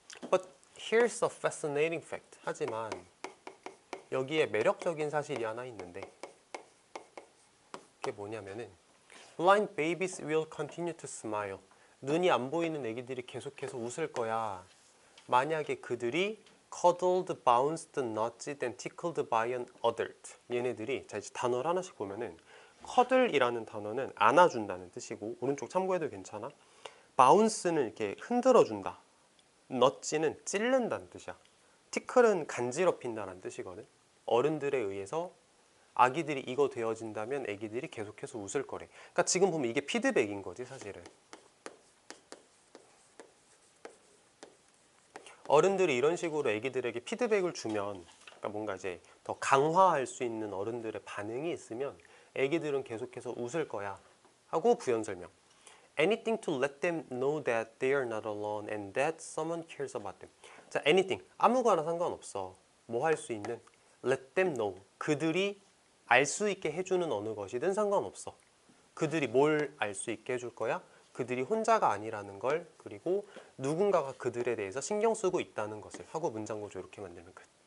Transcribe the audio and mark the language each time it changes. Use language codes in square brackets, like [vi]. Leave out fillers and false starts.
[en] But here's a fascinating fact. [ko] 하지만 여기에 매력적인 사실이 하나 있는데 그게 뭐냐면은 [en] Blind babies will continue to smile. [ko] 눈이 안 보이는 애기들이 계속해서 웃을 거야. 만약에 그들이 [en] cuddled, bounced, nudged, and tickled by an adult. [ko] 얘네들이 자 이제 단어를 하나씩 보면은 cuddle이라는 단어는 안아준다는 뜻이고 오른쪽 참고해도 괜찮아. bounce는 이렇게 흔들어준다. nudge는 찔른다는 뜻이야. tickle은 간지럽힌다는 뜻이거든. 어른들에 의해서 아기들이 이거 되어진다면 아기들이 계속해서 웃을 거래. 그러니까 지금 보면 이게 피드백인 거지 사실은. 어른들이 이런 식으로 아기들에게 피드백을 주면 그러니까 뭔가 이제 더 강화할 수 있는 어른들의 반응이 있으면 아기들은 계속해서 웃을 거야 하고 부연 설명. [en] Anything to let them know that they are not alone and that someone cares about them. [ko] 자, anything 아무거나 상관없어. 뭐 할 수 있는 [en] let them know [ko] 그들이 알 수 있게 해주는 어느 것이든 상관없어. 그들이 뭘 알 수 있게 해줄 거야? 그들이 혼자가 아니라는 걸 그리고 누군가가 그들에 대해서 신경 쓰고 있다는 것을 하고 문장 구조 이렇게 만들면 끝.